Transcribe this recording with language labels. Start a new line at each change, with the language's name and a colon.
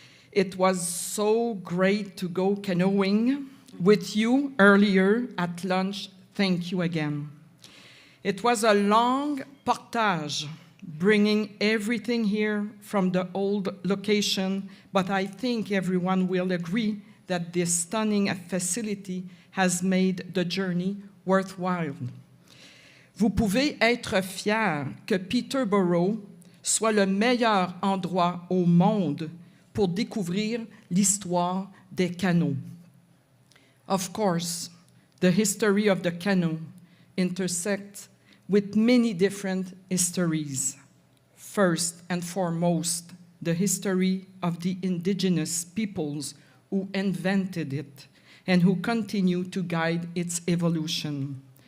English: It was so great to go canoeing with you earlier at lunch. Thank you again. It was a long portage, bringing everything here from the old location, but I think everyone will agree that this stunning facility has made the journey worthwhile.
French: Vous pouvez être fiers que Peterborough soit le meilleur endroit au monde pour découvrir l'histoire des canots.
English: Of course, the history of the canoe intersects with many different histories. First and foremost, the history of the indigenous peoples who invented it and who continue to guide its evolution.